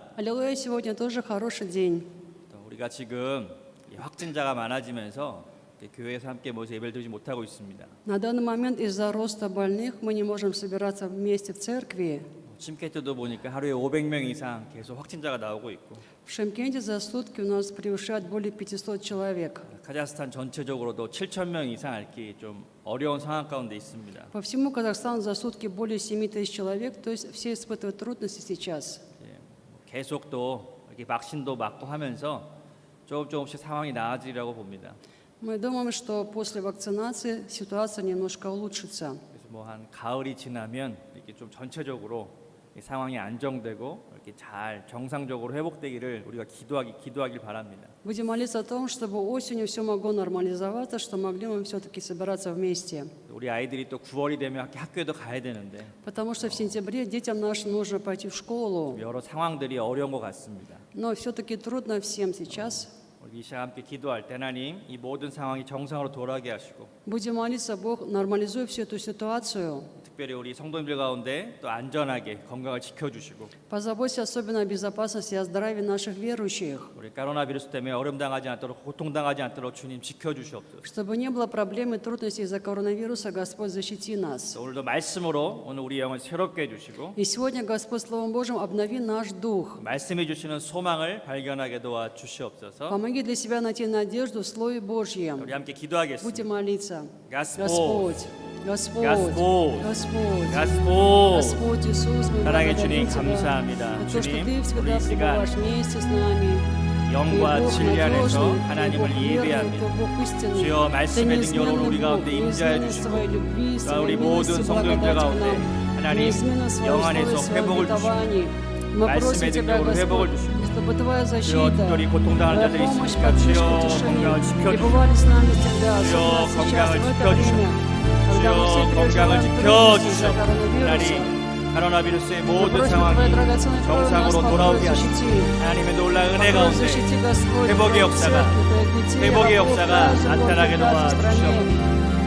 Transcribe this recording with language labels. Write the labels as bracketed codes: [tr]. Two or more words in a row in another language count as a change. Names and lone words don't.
[ru] Аллилуйя, сегодня тоже хороший день. [ko] 또 우리가 지금 이 확진자가 많아지면서 교회에서 함께 모여서 예배를 드리지 못하고 있습니다. [ru] На данный момент из-за роста больных мы не можем собираться вместе в церкви. [ko] 침캐트도 보니까 하루에 500명 이상 계속 확진자가 나오고 있고, [ru] В Шымкенте за сутки у нас превышает более 500 человек. [ko] 카자흐스탄 전체적으로도 7,000명 이상 앓기 좀 어려운 상황 가운데 있습니다. [ru] По всему Казахстану за сутки более 7 тысяч человек, то есть все испытывают трудности сейчас. [ko] 계속 또 이렇게 vak신도 맞고 하면서 조금씩 상황이 나아지리라고 봅니다. [ru] Мы думаем, что после вакцинации ситуация немножко улучшится. [ko] 그래서 뭐 한 가을이 지나면 이렇게 좀 전체적으로 이 상황이 안정되고 이렇게 잘 정상적으로 회복되기를 우리가 기도하길 바랍니다. [ru] Будем молиться о том, чтобы осенью все могло нормализоваться, что могли мы все-таки собираться вместе. [ko] 우리 아이들이 또 9월이 되면 학교에도 가야 되는데 [ru] Потому что в сентябре детям нашим нужно пойти в школу. [ko] 여러 상황들이 어려운 것 같습니다. [ru] Но все-таки трудно всем сейчас. [ko] 우리 이 시간 함께 기도할 때 하나님 이 모든 상황이 정상으로 돌아가게 하시고 [ru] Будем молиться, Бог, нормализуй всю эту ситуацию. [ko] 특별히 우리 성도님들 가운데 또 안전하게 건강을 지켜주시고 [ru] Позаботься особенно о безопасности и о здравии наших верующих, [ko] 우리 코로나 비루스 때문에 어려움 당하지 않도록 고통당하지 않도록 주님 지켜주시옵소서. [ru] чтобы не было проблем и трудностей из-за коронавируса. Господь, защити нас. [ko] 오늘도 말씀으로 오늘 우리 영을 새롭게 해주시고 [ru] И сегодня, Господь, Словом Божьим обнови наш дух. [ko] 말씀해 주시는 소망을 발견하게 도와 주시옵소서. [ru] Помоги для себя найти надежду в Слове Божьем. [ko] 우리 함께 [ru] Будем [ko] 기도하겠습니다. [ru] молиться. Господь, Господь, Господь, Господь, Господь. Господь Иисус, мы [ko] 사랑의 [ru] благодарим [ko] 주님, [ru] Тебя [ko] 감사합니다. [ru] за то, что [ko] 주님, [ru] Ты всегда [ko] 우리 이 시간 [ru] пребываешь вместе с нами. [ko] 영과 진리 안에서 하나님을 예배하며 주여 말씀의 능력으로 우리 가운데 임재하여 주시고 또 우리 모든 성도님들 가운데 하나님 영 안에서 회복을 주시고 말씀의 능력으로 회복을 주시고 주여 특별히 고통당하는 자들이 있으니까 주여 건강을 지켜주시고 주여 건강을 지켜주시고 주여 건강을 지켜주시고 하나님 코로나 비루스의 모든 상황이 정상으로 돌아오게 하시고 하나님의 놀라운 은혜 가운데 회복의 역사가 나타나게 도와주시옵소서.